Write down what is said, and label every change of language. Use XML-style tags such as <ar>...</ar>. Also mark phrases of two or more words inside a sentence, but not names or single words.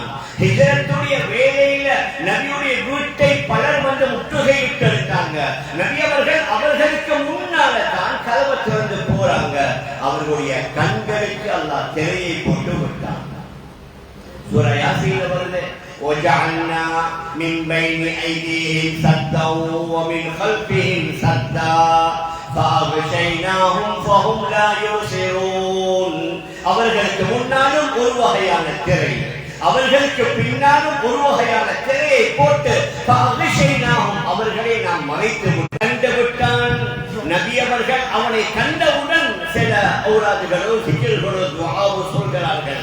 <ta>ஹிஜ்ரத்துடைய வேளையில நபியுடைய வீட்டை பலர் வந்து முற்றுகையிட்டு இருக்காங்க. நபி அவர்கள் அவர்களுக்கு முன்னால தான் கதவை திறந்து போறாங்க. அவர்களுடைய கண்களுக்கு அல்லாஹ் திரையை போட்டு விட்டான். சூரா யாசீன்ல வருது,</ta> <ar>وَجَعَلْنَا مِنْ بَيْنِ أَيْدِيهِمْ سَدًّا وَمِنْ خَلْفِهِمْ سَدًّا فَأَغْشَيْنَاهُمْ فَهُمْ لَا يُبْصِرُونَ.</ar> <ta>அவர்களுக்கு முன்னாலும் ஒரு வகையான திரை, அவர்களுக்கு பின்னாலும் ஒரு வகையான திரையை போட்டு அவர்களை நாம் மறைத்து கண்டுவிட்டான். நபி அவர்கள் அவனை கண்டவுடன் சில ஔராதுகளோ சிக்கல்களோ துஆவோ சொல்கிறார்கள்.</ta>